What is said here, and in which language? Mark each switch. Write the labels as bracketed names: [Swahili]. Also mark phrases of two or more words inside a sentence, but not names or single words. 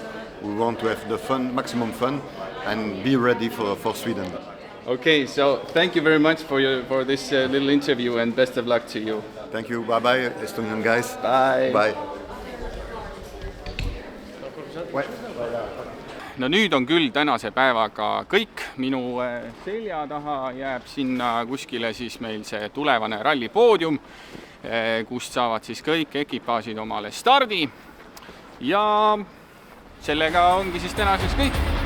[English] We want to have the fun, maximum fun, and be ready for Sweden. Okay, so thank you very much for this little interview and best of luck to you. Thank you, bye-bye, Estonian guys. Bye. Bye. [Estonian] No nüüd on küll tänase päevaga kõik. Minu selja taha jääb sinna kuskile siis meil see tulevane rallipoodium, kust saavad siis kõik ekipaasid omale stardi. Ja sellega ongi siis tänaseks kõik.